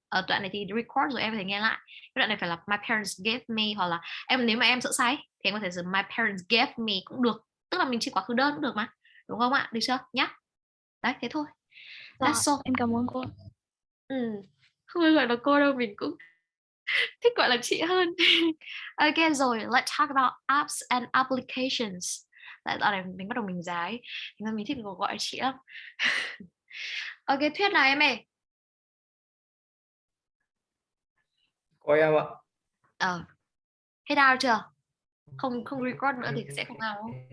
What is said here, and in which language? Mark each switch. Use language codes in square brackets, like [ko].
[vi] Ở đoạn này thì record rồi em có thể nghe lại, cái đoạn này phải là [en] my parents gave me, [vi] hoặc là nếu mà em sợ sai thì em có thể dùng my parents gave me cũng được, tức là mình chỉ quá khứ đơn cũng được mà, đúng không ạ, được chưa nhá. Đấy, thế thôi. [en] That's all. [vi] Em cảm ơn cô. Không phải gọi là cô đâu, mình cũng thích gọi là chị hơn. [en] Ok rồi, let's talk about apps and applications. [vi] Tại dạo này mình bắt đầu mình giái, nên mình thích gọi chị lắm. Ok, Thuyết nào em ơi. Có em ạ. Hết out chưa? Không record nữa thì sẽ không out đâu.